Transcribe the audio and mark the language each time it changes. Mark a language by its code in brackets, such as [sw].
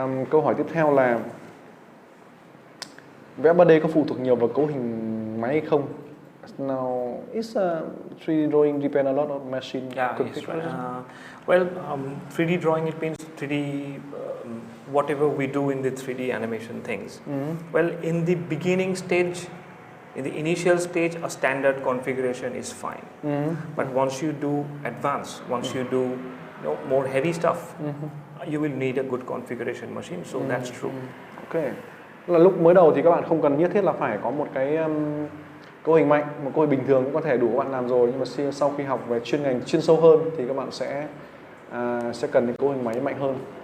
[vi] Câu hỏi tiếp theo là vẽ 3D có phụ thuộc nhiều vào cấu hình máy hay không? [en] Now, is 3D drawing depend a lot on machine configuration? Well, 3D drawing, it means 3D, whatever we do in the 3D animation things. Well, in the beginning stage, in the initial stage, a standard configuration is fine. But once you do advanced, once you do more heavy stuff, you will need a good configuration machine. So that's true. Okay. [vi] Là lúc mới đầu thì các bạn không cần nhất thiết là phải có một cái cấu hình mạnh, một cấu hình bình thường cũng có thể đủ các bạn làm rồi, nhưng mà sau khi học về chuyên ngành chuyên sâu hơn thì các bạn sẽ cần những cấu hình máy mạnh hơn.